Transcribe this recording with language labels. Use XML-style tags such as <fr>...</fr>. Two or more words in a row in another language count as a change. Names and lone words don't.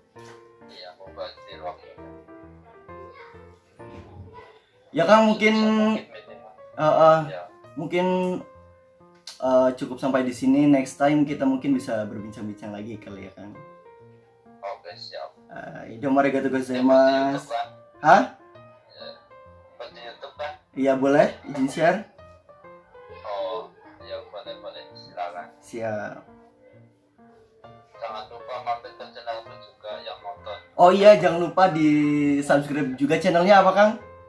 <id>Iya, mubazir waktu. Ya Kang, mungkin Ya. mungkin cukup sampai di sini.</id> <en>Next time</en> <id>kita mungkin bisa berbincang-bincang lagi kali ya Kang. Oke, siap.</id> <ja>どうもありがとうございます.</ja> <id>Hah? Di YouTube kan? Iya boleh, izin share. Oh, ya boleh, silakan. Siap. Jangan lupa mampir ke channelku juga yang nonton. Oh iya, jangan lupa di subscribe juga channelnya apa Kang?</id>